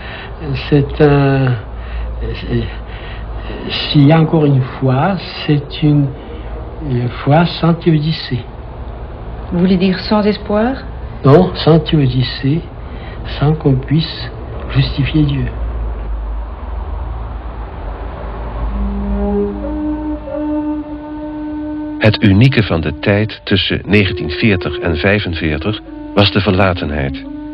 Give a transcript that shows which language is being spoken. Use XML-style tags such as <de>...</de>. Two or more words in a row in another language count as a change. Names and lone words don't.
<fr>S'il y a encore une foi, c'est une foi sans théodicée. Vous voulez dire sans espoir? Non, sans théodicée, sans qu'on puisse justifier Dieu.</fr> <nl>Het unieke van de tijd tussen 1940 en 1945 was de verlatenheid.</nl>